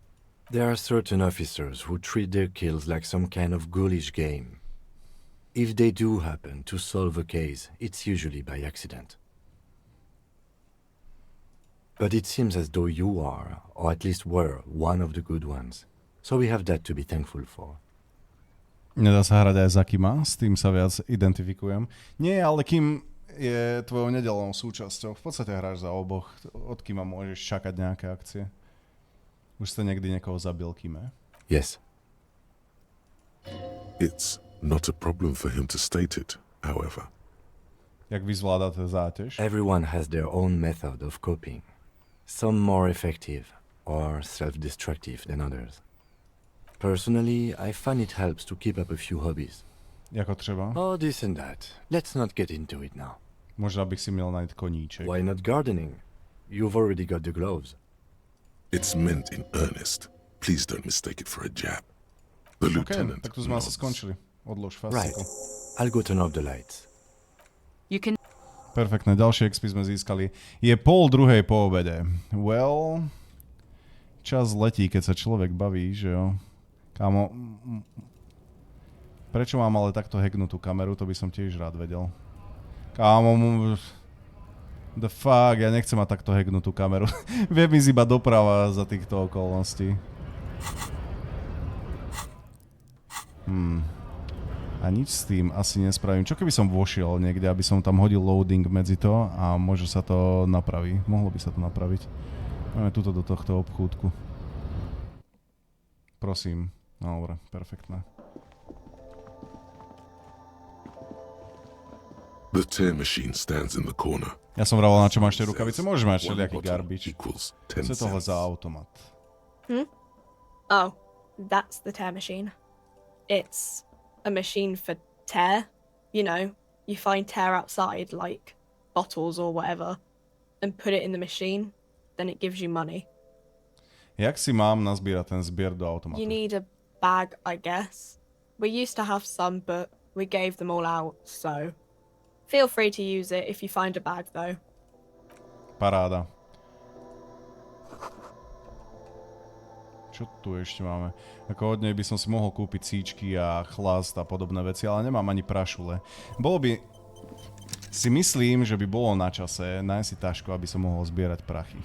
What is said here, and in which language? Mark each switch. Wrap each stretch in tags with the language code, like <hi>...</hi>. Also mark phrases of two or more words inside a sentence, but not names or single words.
<en>There are certain officers who treat their kills like some kind of ghoulish game. If they do happen to solve a case, it's usually by accident. But it seems as though you are, or at least were, one of the good ones. So we have that to be thankful for.</en> <sk>Nedá sa hrať aj za Kima, s tým sa viac identifikujem. Nie, ale Kim je tvojou nedelnou súčasťou. V podstate hráš za oboch. Od Kima môžeš čakať nejaké akcie. Už ste niekdy niekoho zabil, Kime?</sk> <en>Yes. It's not a problem for him to state it, however.</en> <sk>Jak vy zvládate záťaž?</sk> <en>Everyone has their own method of coping. Some more effective or self-destructive than others. Personally, I find it helps to keep up a few hobbies.</en> <cs>Jako třeba?</cs> <en>Oh, this and that. Let's not get into it now.</en> <cs>Možná bych si měl najít koníček.</cs> <en>Why not gardening? You've already got the gloves. It's meant in earnest. Please don't mistake it for a jab. The lieutenant</en> <sk>tak tu sme asi skončili. Odlož fasiku.</sk> <en>Right. I'll go turn off the lights. You can...</en> <sk>Perfektné, ďalšie XP sme získali. Je 1:30 po obede. Well, Čas letí, keď sa človek baví, že jo. Kámo, prečo mám ale takto hacknutú kameru, to by som tiež rád vedel. Kámo,</sk> <en>the fuck,</en> <sk>ja nechcem mať takto hacknutú kameru. Viem ísť iba doprava za týchto okolností. A nič s tým asi nespravím. Čo keby som vošiel niekde, aby som tam hodil loading medzi to a možno sa to napraví. Mohlo by sa to napraviť. Máme tuto do tohto obchúdku. Prosím. No dobre, perfektné.</sk> <en>The tear machine stands in the corner.</en> <sk>Ja som vraval, na čo máš tie rukavice. Môžeš mať všelijaký garbage.</sk> <cs>Co je tohle za automat?</cs> <en>Oh, that's the tear machine. It's a machine for tear. You know, you find tear outside, like bottles or whatever, and put it in the machine. Then it gives you money.</en> <sk>Jak si mám nazbierať ten zbier do automatu?</sk> <en>You need a bag, I guess. We used to have some, but we gave them all out, so feel free to use it if you find a bag, though.</en> <sk>Paráda. Čo tu ešte máme? Ako od nej by som si mohol kúpiť síčky a chlast a podobné veci, ale nemám ani prašule. Bolo by... Si myslím, že by bolo na čase nájsť si tašku, aby som mohol zbierať prachy.</sk>